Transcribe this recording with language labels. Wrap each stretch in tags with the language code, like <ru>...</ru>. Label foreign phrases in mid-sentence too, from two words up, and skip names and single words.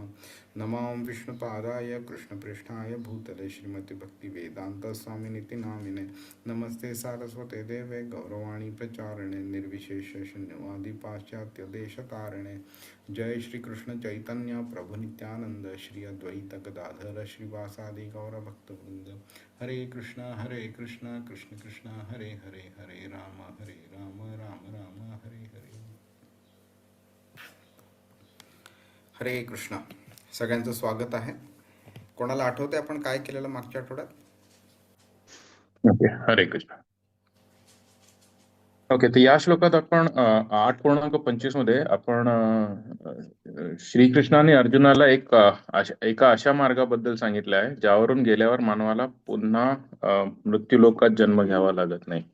<sa>नमो विष्णुपादाय कृष्णपृष्ठाय भूतले श्रीमति भक्तिवेदांत स्वामिनिति नामिने। नमस्ते सारस्वते देवे गौरवाणी प्रचारिणे निर्विशेष शून्यवादी पाश्चात्य देशतारिणे। जय श्री कृष्ण चैतन्य प्रभु नित्यानंद श्री अद्वैत गदाधर श्रीवासादि गौरभक्तवृंद। हरे कृष्ण कृष्ण कृष्ण हरे हरे, हरे राम राम राम हरे हरे।</sa> <mr>हरे कृष्ण। सगळ्यांचं स्वागत आहे। कोणाला आठवते आपण काय केलेलं मागच्या आठवड्यात? ओके, हरे कृष्ण. ओके, तर या श्लोकात आपण 8:25 मध्ये आपण श्रीकृष्णाने अर्जुनाला एका अशा मार्गाबद्दल सांगितलं आहे ज्यावरून गेल्यावर मानवाला पुन्हा मृत्यूलोकात जन्म घ्यावा लागत नाही.</mr>